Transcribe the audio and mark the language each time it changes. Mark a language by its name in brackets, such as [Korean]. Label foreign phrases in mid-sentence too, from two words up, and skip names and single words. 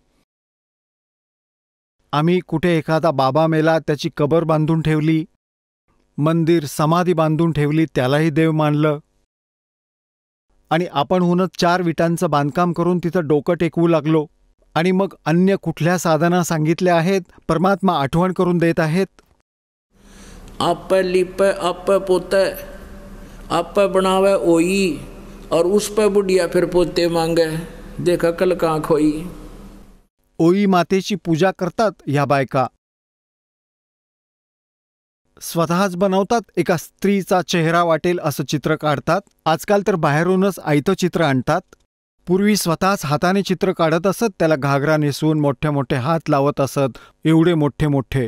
[Marathi] आम्ही कुठे एखादा बाबा मेला त्याची कबर बांधून ठेवली, मंदिर समाधी बांधून ठेवली, त्यालाही देव मानलं. आणि आपणहूनच 4 विटांचं बांधकाम करून तिथं डोकं टेकवू लागलो. आणि मग अन्य कुठल्या साधना सांगितल्या आहेत, परमात्मा आठवण करून देत आहेत. [Hindi] आप लिप आप पोते आप बनावे ओई और उस पे बुढ़िया फिर पोते मांगे, देखा कल कहाँ खोई. [Marathi] ओई मातेची पूजा करतात ह्या बायका. स्वतःच बनवतात, एका स्त्रीचा चेहरा वाटेल असं चित्र काढतात. आजकाल तर बाहेरूनच आयतं चित्र आणतात. पूर्वी स्वतःच हाताने चित्र काढत असत, त्याला घागरा नेसवून मोठे मोठे हात लावत असत, एवढे मोठे मोठे.